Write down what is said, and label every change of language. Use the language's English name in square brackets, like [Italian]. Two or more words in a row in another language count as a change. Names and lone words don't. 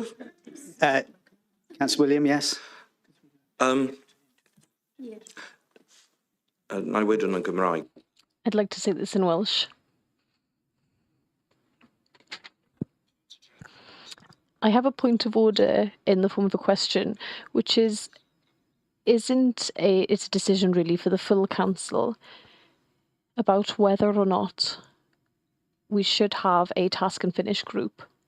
[English] Councillor William, yes. [Welsh] I wedyn yn Gymraeg. [English] I'd like to say this in Welsh. I have a point of order in the form of a question, which is, it's a decision really for the full council about whether or not we should have a task and finish group.